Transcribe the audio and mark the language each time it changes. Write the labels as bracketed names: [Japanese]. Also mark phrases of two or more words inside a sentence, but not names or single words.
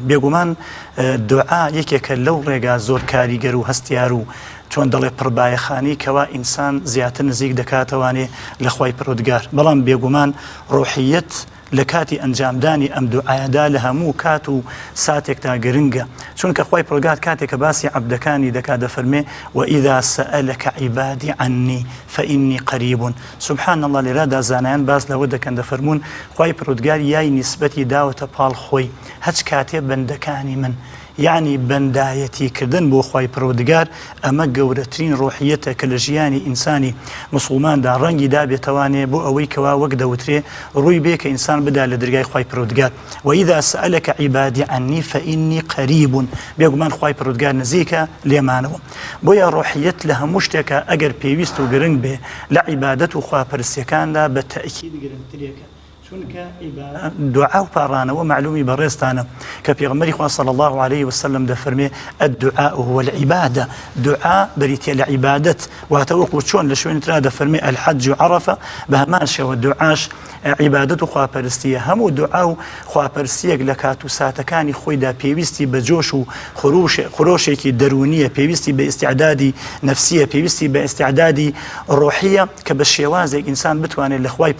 [Central Kurdish] بێگومان دوعا یەکێکە لەو ڕێگا زۆر کاریگەر و هەستیار و چۆن دەڵێ پڕبایەخانی کەوا ئینسان زیاتر نزیک دەکاتەوانێ لە خوای پروردگار. بەڵام بێگومان ڕۆحیەت لە کاتی ئەنجامدانی ئەم دوعایەدا لە هەموو کات و ساتێکتا گرنگە چونکە خوای پروردگار کاتێکە باسی عەبدەکانی دەکات دەفەرمێ [Arabic] وإذا سألك عبادي عني فإني قريب. سبحان الله [Central Kurdish] لێرەدا زانایان باس لەوە دەکەن دەفەرمون خوای پروردگار یای نیسبەتی داوەتە پاڵ خۆی هەچ کاتێ بەندەکانی من یعنی بەندایەتی کردن بۆ خوای پروردگار ئەمە گەورەترین ڕۆحیەتە کە لە ژیانی ئینسانی مسلماندا ڕەنگی دابێتەوانێ بۆ ئەوەی کەوا وەک دەوترێ ڕووی بێ کە ئینسان بدا لە دەرگای خوای پروردگار. [Arabic] وإذا سألك عبادي عني فإني قريب [Central Kurdish] بێگومان خوای پروردگار نزیکە لێمانەوە. بۆیە ڕۆحیەت لە هەموو شتێکە ئەگەر پێویست و گرنگ بێ لە عیبادەت و خواپەرستیەکاندا بە تەئکید گرنگترێکە چونکە دوعا و پاڕانەوە معلومی بەڕێستانە کە پێغەمبەری خوا [Arabic] صلی الله عليه وسلم [Central Kurdish] دەفەرمێ [Arabic] الدعاء هو العبادة [Central Kurdish] دوعا بریتە لە عیبادەت واتە وەکو چۆن لە شوێنی ترا دەفەرمێ [Arabic] الحج عرفة [Central Kurdish] بە هەمان شێوە دوعاش عیبادەت و خواپەرستیە. هەموو دوعا و خواپەرستیەک لە کات و ساتەکانی خۆیدا پێویستی بە جۆش و خۆشێکی دەرونیە پێویستی بە ئیستیعدادی نەفسیە پێویستی بە ئیستیعدادی ڕۆحیە کە بە شێوازێک ئینسان بتوانێت لە خوای